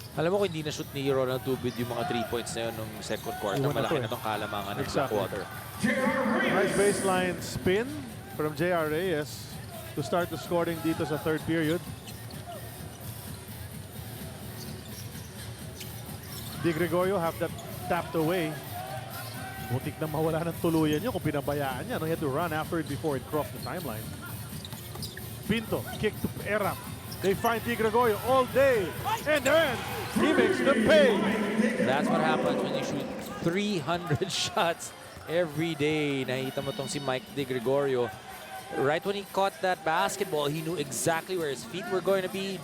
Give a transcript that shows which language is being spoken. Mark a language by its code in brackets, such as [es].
[tl] Alam mo kung hindi na-shoot ni Ronald Tubid yung mga 3 points na yun nung second quarter, malaki na itong kalamangan ng Blackwater. [en] Nice baseline spin from J.R. Reyes to start the scoring [tl] dito sa [en] third period. Di Gregorio have that tapped away. [tl] Butik na mawala ng tuluyan niyo kung pinabayaan niya. No? [en] He had to run after it before it crossed the timeline. Pinto, kick to Eram. They find Di Gregorio all day, and then he makes them pay. That's what happens when you shoot 300 shots every day. [tl] Nakita mo tong si [en] Mike Di Gregorio. Right when he caught that basketball, he knew exactly where his feet were going to be.